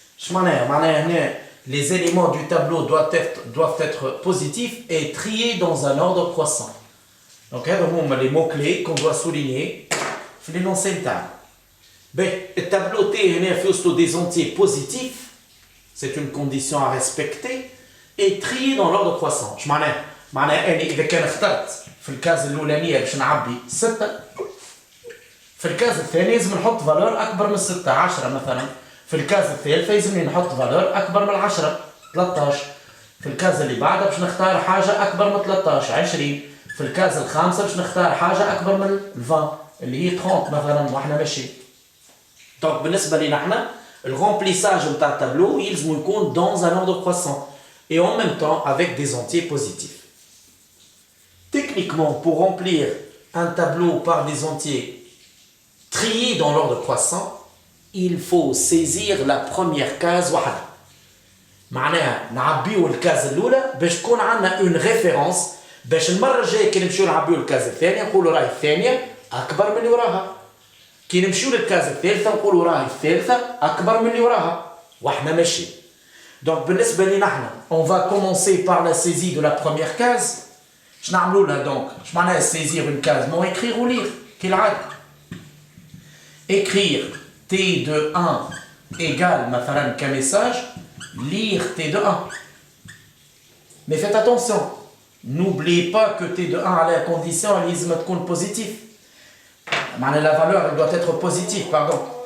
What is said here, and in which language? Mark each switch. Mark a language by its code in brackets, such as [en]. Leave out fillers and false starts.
[ar] معناها هنا [fr] les éléments du tableau doivent être positifs et triés dans un ordre croissant. Donc [ar] هذا هما [fr] les mots clés qu'on doit souligner في l'énoncé [ar] نتاعنا. [fr] Le tableau T [ar] هنا فيه [fr] des entiers positifs. C'est une condition à respecter et trier dans l'ordre croissant. [ar] معناها اني اذا كان اخترت في الكاز الاولانيه باش نعبي 6 في الكاز الثاني لازم نحط فالور اكبر من 6 10 مثلا. في الكاز الثالثه لازم نحط فالور اكبر من 10 13. في الكاز اللي بعدها باش نختار حاجه اكبر من 13 20. في الكاز الخامسه باش نختار حاجه اكبر من 20 اللي هي 30 مثلا واحنا ماشيين. دونك بالنسبه لنا احنا [fr] le remplissage de ta tableau, il compte dans un ordre croissant et en même temps avec des entiers positifs. Techniquement, pour remplir un tableau par des entiers triés dans l'ordre croissant, il faut saisir la première case [ar] وحدها. معناها نعبيو الكاز الأولى باش تكون عندنا [fr] une référence [ar] باش المرة الجاية كي نمشيو نعبيو الكاز الثانية نقولوا راهي الثانية أكبر من اللي وراها. كي نمشيو للكاز الثالثة نقولوا راهي الثالثة أكبر من اللي وراها وإحنا ماشي. دونك بالنسبة لنا احنا [fr] on va commencer par la saisie de la première case. [ar] اش نعملوا لها دونك؟ اش معناها [fr] saisir une case؟ [ar] مو [fr] écrire ou lire [ar] كالعادة. [fr] écrire T de 1 égale [ar] مثلا كميساج [fr] lire T de 1. Mais faites attention, n'oubliez pas que T de 1 à la condition elle [ar] لازم تكون [fr] positif. La valeur elle doit être positive, pardon.